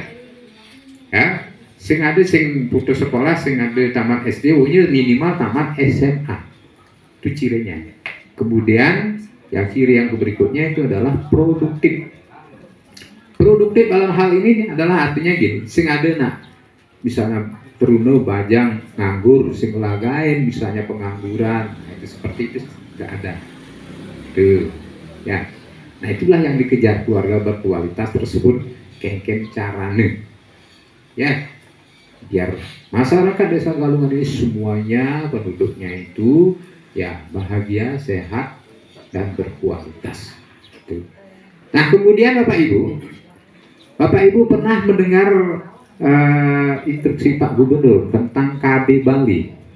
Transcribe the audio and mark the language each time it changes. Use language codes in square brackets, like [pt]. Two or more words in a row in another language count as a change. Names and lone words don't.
[id] Ya, [ban] sing ada sing [id] putus sekolah, sing ada tamat SD, minimal tamat SMA. Itu cirinya. Kemudian yang ciri yang berikutnya itu adalah produktif. Produktif dalam hal ini adalah artinya gini, [ban] sing ada nak, [id] misalnya [ban] teruno bajang nganggur, [id] sing lagain misalnya pengangguran, itu seperti itu tidak ada. Tuh, ya. Nah itulah yang dikejar keluarga berkualitas tersebut, [ban] kengken carane. [id] Ya, biar masyarakat desa Galungan ini semuanya penduduknya itu ya bahagia, sehat, dan berkualitas. Tuh. Nah kemudian Bapak Ibu pernah mendengar instruksi Pak Gubernur tentang KB Bali?